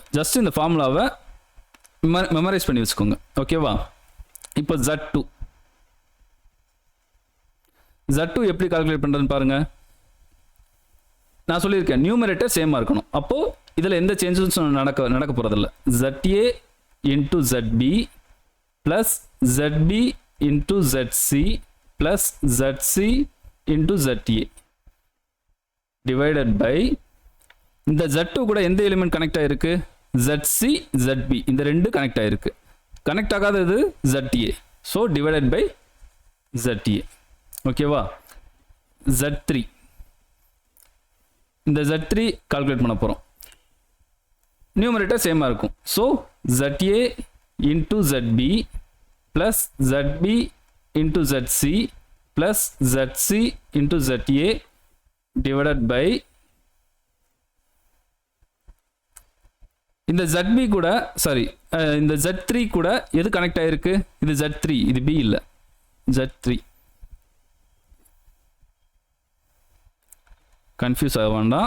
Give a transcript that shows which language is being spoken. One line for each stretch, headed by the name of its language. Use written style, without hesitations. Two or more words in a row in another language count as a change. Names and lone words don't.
Tamil: ஜஸ்ட் இந்த ஃபார்முலாவை மெமரைஸ் பண்ணி வச்சுக்கோங்க. ஓகேவா? இப்போ Z2 எப்படி கால்குலேட் பண்ணுறதுன்னு பாருங்கள். நான் சொல்லியிருக்கேன் நியூமரேட்டர் சேமாக இருக்கணும். அப்போது இதில் எந்த சேஞ்சஸும் நடக்க போகிறதில்ல.
English: ZA into ZB plus ZB into ZC plus ZC into ZA divided by,
Tamil: இந்த Z2 கூட எந்த எலிமெண்ட் கனெக்ட் ஆயிருக்கு? ZC, ZB. இந்த ரெண்டு கனெக்ட் ஆயிருக்கு. கனெக்ட் ஆகாதது ZA.
English: so divided by ZA. ஓகேவா?
Tamil: Z3, இந்த Z3 கால்குலேட் பண்ண போகிறோம். நியூமரேட்டர் சேமாக இருக்கும். ஸோ
English: ZA into ZB plus ZB into ZC plus ZC into ZA divided by,
Tamil: இந்த ZB கூட இந்த Z3 கூட எது கனெக்ட் ஆயிருக்கு? இது Z3, இது B இல்லை, Z3. கன்ஃபியூஸ் ஆக வேண்டாம்.